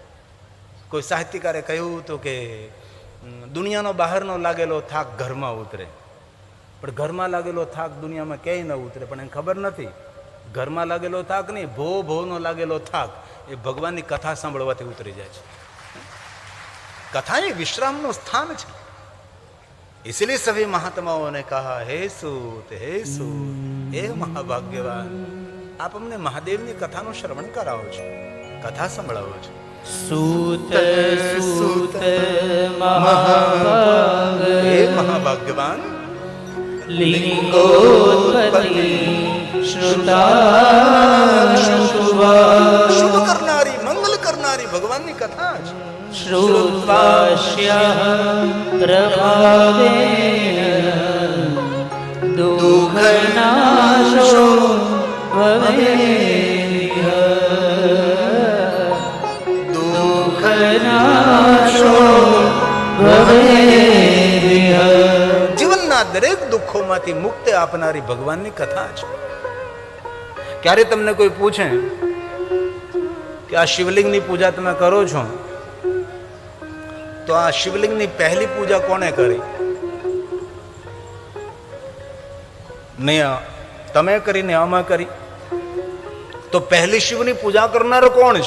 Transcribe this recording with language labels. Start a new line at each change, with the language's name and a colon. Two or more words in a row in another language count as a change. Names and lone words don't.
Gujarati: કોઈ સાહિત્યકારે કહ્યું હતું કે દુનિયાનો બહારનો લાગેલો થાક ઘરમાં ઉતરે, પણ ઘરમાં લાગેલો થાક દુનિયામાં ક્યાંય ન ઉતરે. પણ એને ખબર નથી, ઘરમાં લાગેલો થાક નહીં, ભોનો લાગેલો થાક એ ભગવાનની કથા સાંભળવાથી ઉતરી જાય છે.
Hindi: कथा ये विश्राम नो स्थान है. इसलिए सभी महात्माओं ने कहा हे सूत हे महाभाग्यवान, आप हमने महादेव
Gujarati: ની કથાનું શ્રવણ કરાવો છો, કથા સંભળાવો છો.
Sanskrit: सूत सूत महाभाग हे महाभाग्यवान, लिंगोत्पत्ति श्रुता
Gujarati: શુભ કરનારી મંગલ કરનારી ભગવાનની કથા છે.
Sanskrit: श्रुत्वास्य प्रभावेन दुःखनाशो भवेत्, दुःखनाशो भवेत्.
Gujarati: જીવનના દરેક દુઃખોમાંથી મુક્તિ આપનારી ભગવાનની કથા છે. ક્યારે તમને કોઈ પૂછે કે આ શિવલિંગની પૂજા તમે કરો છો, તો આ શિવલિંગની પહેલી પૂજા કોણે કરી? નહીં તમે કરી ને આમાં કરી, તો પહેલી શિવની પૂજા કરનારો કોણ છે?